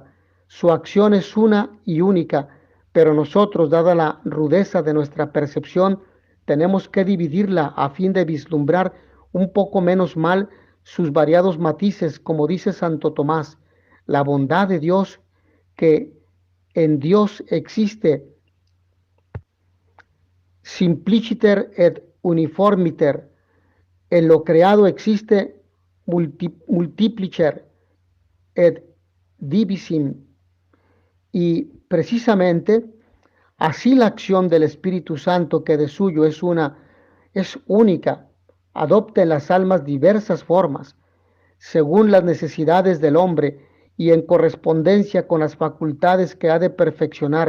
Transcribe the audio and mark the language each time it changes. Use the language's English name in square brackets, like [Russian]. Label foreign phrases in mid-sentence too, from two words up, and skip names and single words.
[Spanish] Su acción es una y única, pero nosotros, dada la rudeza de nuestra percepción, tenemos que dividirla a fin de vislumbrar un poco menos mal sus variados matices, como dice Santo Tomás, la bondad de Dios, que en Dios existe [Latin] simpliciter et uniformiter, [Spanish] en lo creado existe [Latin] multiplicer et divisim, [Spanish] y precisamente así la acción del Espíritu Santo, que de suyo es única, adopta en las almas diversas formas, según las necesidades del hombre y en correspondencia con las facultades que ha de perfeccionar.